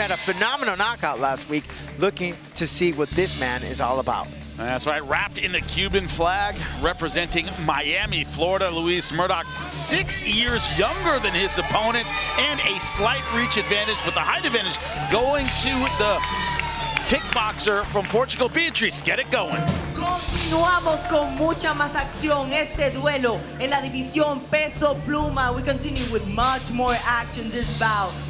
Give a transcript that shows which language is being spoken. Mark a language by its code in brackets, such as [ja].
[en] had a phenomenal knockout last week, looking to see what this man is all about. That's right, wrapped in the Cuban flag, representing Miami, Florida, Luis Mourdoch, 6 years younger than his opponent, and a slight reach advantage, with the height advantage going to the kickboxer from Portugal. Beatriz, get it going. [es] Continuamos con mucha más acción. Este duelo en la división peso pluma. [en] We continue with much more action this bout.